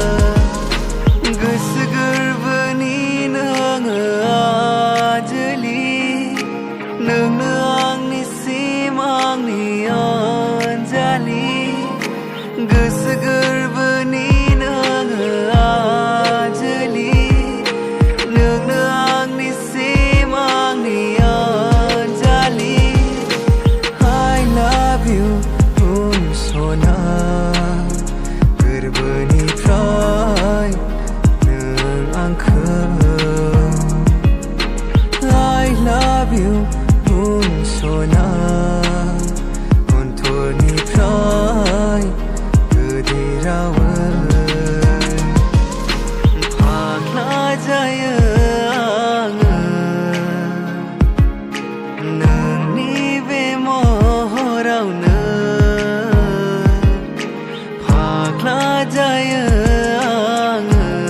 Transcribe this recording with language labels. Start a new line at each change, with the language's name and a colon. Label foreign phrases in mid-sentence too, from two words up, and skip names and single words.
Bodo: गोसो गोरबोनि नोङो आजोलि नोंनो आंनिसिम आंनि अनजालि गोसो गोरबोनि नोङो आजोलि नोंनो आंनिसिम आंनि अनजालि
English: I love you
Bodo: सना गोरबोनिफ्राय नों आंखौ
English: I love you
Bodo: सना अन्थरनिफ्राय गोदै रावै फाग्ला जायो आङो नोंनि बे महरावनो जायो आङो